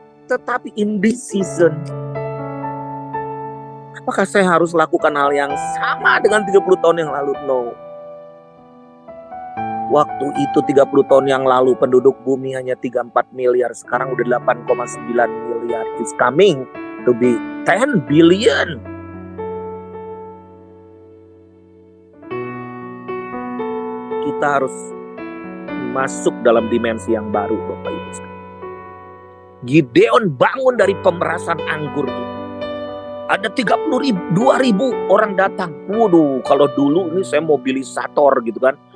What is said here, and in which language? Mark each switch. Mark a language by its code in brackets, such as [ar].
[id] Tetapi [en] in this season, [id] apakah saya harus lakukan hal yang sama dengan 30 tahun yang lalu? [en] No. [id] Waktu itu 30 tahun yang lalu penduduk bumi hanya 34 miliar. Sekarang udah 8,9 miliar. [en] It's coming to be 10 billion. [id] Kita harus masuk dalam dimensi yang baru, Bapak Ibu sekalian. Gideon bangun dari pemerasan anggur itu. Ada 32.000 orang datang. Waduh, kalau dulu ini saya mobilisator gitu kan.